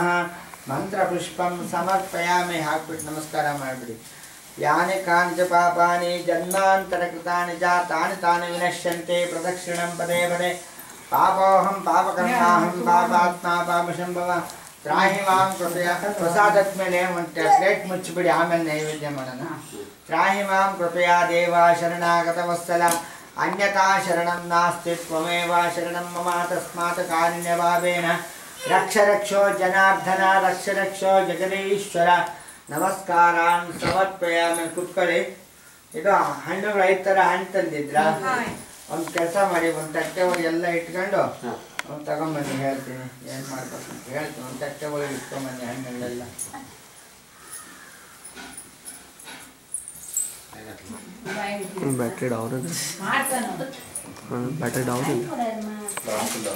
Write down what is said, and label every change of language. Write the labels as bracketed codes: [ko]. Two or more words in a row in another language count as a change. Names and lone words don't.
[sa] मंत्रपुष्पं समर्पयामि। [kn] ಹಾಕಿಬಿಟ್ಟು ನಮಸ್ಕಾರ ಮಾಡಿಬಿಡಿ। [sa] यानि काञ्च पापानि जन्मान्तरकृतानि च तानि विनश्यन्ते प्रदक्षिणं पदे पदे। पापोऽहं पापकर्माहं पापात्मा पापशम्भव त्राहि मां कृपया। [kn] प्रसादात्मने ಒಂದು ಪ್ಲೇಟ್ ಮುಚ್ಚಿಬಿಡಿ, ಆಮೇಲೆ ನೈವೇದ್ಯ ಮಾಡೋಣ। [sa] त्राहि मां कृपया देव शरणागतवत्सल अन्यथा शरणं नास्ति त्वमेव शरणं मम तस्मात् कारुण्यभावेन रक्ष रक्षो जनार्दन रक्ष रक्षो जगदीश्वर। ನಮಸ್ಕಾರಾನ್ ಸಮರ್ಪಯಾಮಿ। ಕುತ್ಕೊಳ್ಳಿ। [kn] ಇದು ಹಣ್ಣುಗಳು 5 ಥರ ಹಣ್ಣು ತಂದಿದ್ರ, ಒಂದು ಕೆಲಸ ಮಾಡಿ, ಒಂದು ತಟ್ಟೆ ಒಳಗೆ ಎಲ್ಲ ಇಟ್ಕೊಂಡು ತಗೊಂಬನ್ನಿ, ಹೇಳ್ತೀನಿ ಏನು ಮಾಡ್ಬೇಕು ಅಂತ ಹೇಳ್ತೀನಿ। ಒಂದು ತಟ್ಟೆ ಒಳಗೆ ಇಟ್ಕೊಂಬನ್ನಿ ಹಣ್ಣುಗಳೆಲ್ಲ। [en] battery down [hi] है, [en] battery down [hi] है।